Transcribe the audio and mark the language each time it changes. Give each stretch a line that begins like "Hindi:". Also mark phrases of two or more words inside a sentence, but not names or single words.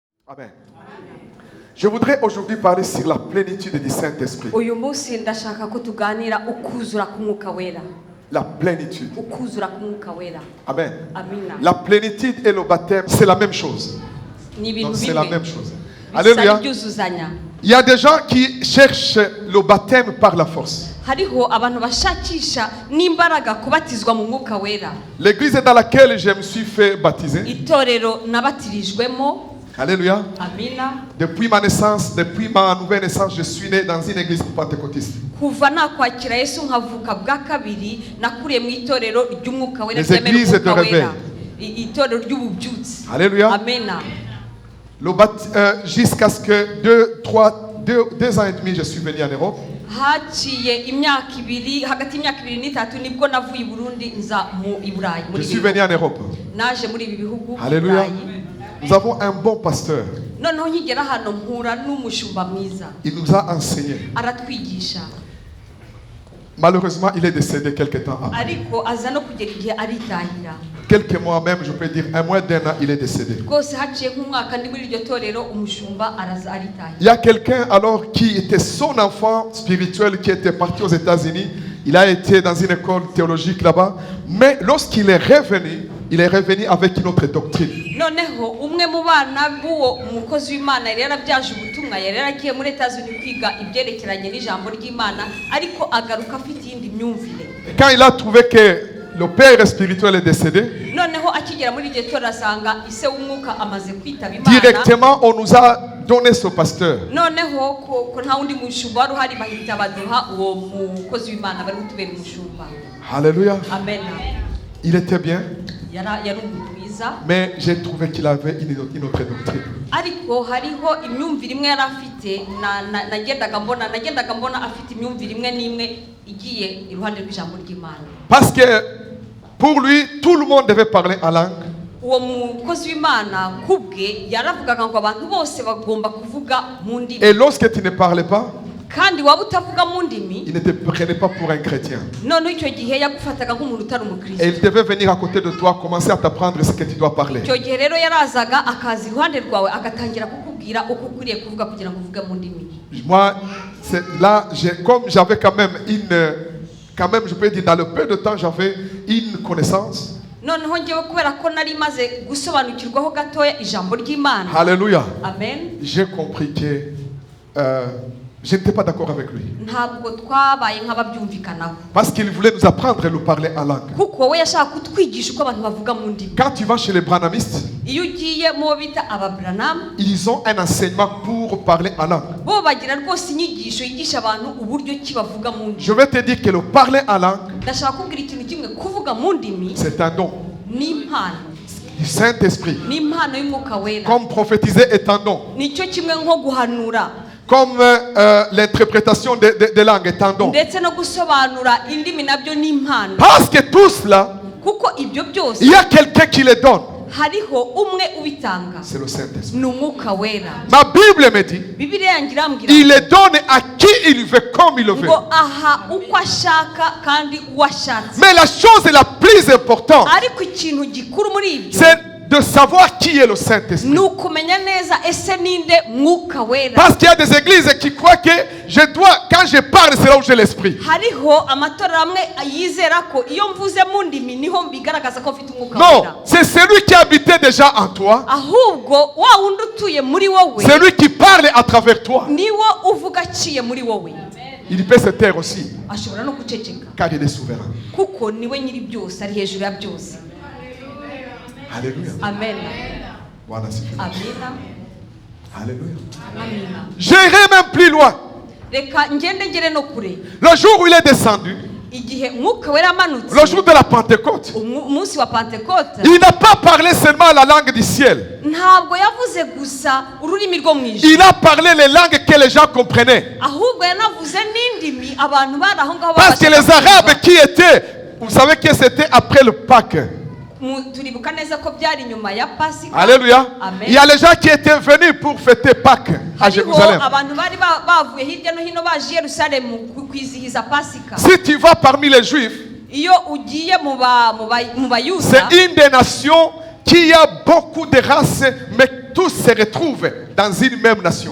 French: Amen. Je voudrais aujourd'hui parler sur la plénitude du Saint-Esprit.
Kinyarwanda: Uyu munsi ndashaka ko tuganira ukuzura k'Umwuka Wera.
French: La plénitude.
Kinyarwanda: Ukuzura k'Umwuka Wera.
French: Amen.
Kinyarwanda: Amina.
French: La plénitude et le baptême, c'est la même chose.
Kinyarwanda: Ni ibintu
French: Donc, c'est
Kinyarwanda: bimwe.
French: la même chose.
Kinyarwanda: Bisa
French: Alléluia.
Kinyarwanda: ibyuzuzanya.
French: Il y a des gens qui cherchent le baptême par la force.
Kinyarwanda: Hariho abantu bashakisha n'imbaraga kubatizwa mu Mwuka Wera.
French: L'église dans laquelle je me suis fait baptiser.
Kinyarwanda: Itorero nabatirijwemo.
French: Alléluia.
Kinyarwanda: Amina.
French: Depuis ma naissance, depuis ma nouvelle naissance, je suis né dans une église pentecôtiste.
Kinyarwanda: Kuva nakwakira Yesu nkavuka bwa kabiri nakuriye mu itorero ry'Umwuka Wera.
French: Les églises de réveil.
Kinyarwanda: Itorero ry'ububyutsi.
French: Alléluia.
Kinyarwanda: Amena.
French: Jusqu'à ce que 2 ans et demi, je suis venu en Europe.
Kinyarwanda: Haciye imyaka ibiri hagati y'imyaka ibiri n'itatu nibwo navuye i Burundi nza mu Iburayi.
French: Je suis venu en Europe.
Kinyarwanda: Naje muri ibi bihugu.
French: Alléluia. Nous avons un bon pasteur.
Kinyarwanda: Noneho nkigera hano mpura n'umushumba mwiza.
French: Il nous a enseigné.
Kinyarwanda: Aratwigisha.
French: Malheureusement, il est décédé quelque temps après.
Kinyarwanda: Ariko aza no kugera igihe aritahira.
French: Quelques mois même, je peux dire un mois d'un an, il est décédé.
Kinyarwanda: Rwose haciye nk'umwaka ndi muri iryo torero umushumba araza aritahira.
French: Il y a quelqu'un alors qui était son enfant spirituel qui était parti aux États-Unis. Il a été dans une école théologique là-bas. Mais lorsqu'il est revenu avec une autre doctrine.
Kinyarwanda: Noneho umwe mu bana b'uwo umukozi w'Imana yari yarabyaje ubutumwa yari yaragiye muri États-Unis kwiga ibyerekeranye n'ijambo ry'Imana ariko agaruka afite iyindi myumvire.
French: Quand il a trouvé que le père spirituel est décédé,
Kinyarwanda: noneho akigera muri iryo torero asanga ise w'umwuka amaze kwitaba Imana.
French: Directement on nous a donné ce pasteur.
Kinyarwanda: Noneho ko nta wundi mushumba wari uhari bahita baduha uwo mukozi w'Imana bari gutubera umushumba.
French: Alléluia. Amen. Il était bien. Mais j'ai trouvé qu'il avait une autre doctrine.
Kinyarwanda: Ariko hariho imyumvire imwe yari afite nagendaga mbona afite imyumvire imwe n'imwe igiye iruhande rw'ijambo ry'Imana.
French: Parce que pour lui tout le monde devait parler en langue.
Kinyarwanda: Uwo mukozi w'Imana kubwe yaravugaga ngo abantu bose bagomba kuvuga mu ndimi.
French: Et lorsque tu ne parlais pas,
Kinyarwanda: kandi waba utavuga mu ndimi,
French: il ne te prenait pas pour un chrétien.
Kinyarwanda: None icyo gihe yagufataga nk'umuntu utari umukristo.
French: Et il devait venir à côté de toi, commencer à t'apprendre ce que tu dois parler.
Kinyarwanda: Icyo gihe rero yarazaga akaza iruhande rwawe agatangira kukubwira uko ukwiriye kuvuga kugira ngo uvuge mu ndimi.
French: Moi, c'est là, comme j'avais quand même je peux dire, dans le peu de temps, j'avais une connaissance.
Kinyarwanda: Noneho ngewe kubera ko nari maze gusobanukirwaho gatoya ijambo ry'Imana.
French: Alléluia. Amen. J'ai compris que je n'étais pas d'accord avec lui.
Kinyarwanda: Ntabwo twabaye nk'ababyumvikanaho.
French: Parce qu'il voulait nous apprendre à le parler en langue.
Kinyarwanda: Kuko we yashaka kutwigisha uko abantu bavuga mu ndimi.
French: Quand tu vas chez les branamistes,
Kinyarwanda: iyo ugiye mu bita ababranam,
French: ils ont un enseignement pour parler en langue.
Kinyarwanda: Bo bagira rwose inyigisho yigisha abantu uburyo ki bavuga mu ndimi.
French: Je vais te dire que le parler en langue,
Kinyarwanda: ndashaka kubwira ikintu kimwe kuvuga mu ndimi,
French: c'est un don.
Kinyarwanda: Ni impano.
French: Du Saint-Esprit.
Kinyarwanda: Ni impano y'Umwuka Wera.
French: Comme prophétiser est un don.
Kinyarwanda: Nicyo kimwe nko guhanura.
French: Comme l'interprétation des langues est un don.
Kinyarwanda: Ndetse no gusobanura indimi nabyo ni impano.
French: Parce que tout cela,
Kinyarwanda: kuko ibyo byose,
French: il y a quelqu'un qui les donne.
Kinyarwanda: Hariho umwe ubitanga.
French: C'est le Saint-Esprit.
Kinyarwanda: Ni Umwuka Wera.
French: Ma Bible me dit,
Kinyarwanda: Bibiliya yanjye irambwira,
French: il les donne à qui il veut, comme il le veut.
Kinyarwanda: ngo aha uko ashaka kandi uwashatse.
French: Mais la chose la plus importante,
Kinyarwanda: ariko ikintu gikuru muri ibyo,
French: c'est de savoir qui est le Saint-Esprit.
Kinyarwanda: Nukumenya neza ese ninde Mwuka Wera.
French: Parce qu'il y a des églises qui croient que quand je parle, c'est là où j'ai l'esprit.
Kinyarwanda: Hariho amatorero amwe yizera ko iyo mvuze mu ndimi niho bigaragaza ko mfite Umwuka Wera.
French: Non, c'est celui qui habitait déjà en toi.
Kinyarwanda: Ahubwo wa wundi utuye muri wowe,
French: c'est lui qui parle à travers toi.
Kinyarwanda: Niwo uvuga aciye muri wowe.
French: Il peut se taire aussi.
Kinyarwanda: Ashobora no guceceka.
French: Car il est souverain.
Kinyarwanda: Kuko niwe nyiri byose, ari hejuru ya byose.
French: Alléluia. Amen. Voilà,
Kinyarwanda: Amina.
French: Alléluia.
Kinyarwanda: Amina.
French: J'irai même plus loin.
Kinyarwanda: Reka ngende ngere no kure.
French: Le jour où il est descendu,
Kinyarwanda: igihe Mwuka Wera amanutse,
French: le jour de la Pentecôte,
Kinyarwanda: umunsi wa Pentecote,
French: il n'a pas parlé seulement la langue du ciel.
Kinyarwanda: Ntabwo yavuze gusa ururimi rwo mu ijuru.
French: Il a parlé les langues que les gens comprenaient.
Kinyarwanda: Ahubwo yanavuze n'indimi abantu bari aho ngaho.
French: Parce que les Arabes qui étaient, vous savez que c'était après le Pâques. Alléluia. Amen. Il y a les gens qui étaient venus pour fêter Pâques à Jérusalem. Si tu vas parmi les Juifs, c'est une des nations qu'il y a beaucoup de races, mais tous se retrouvent dans une même nation.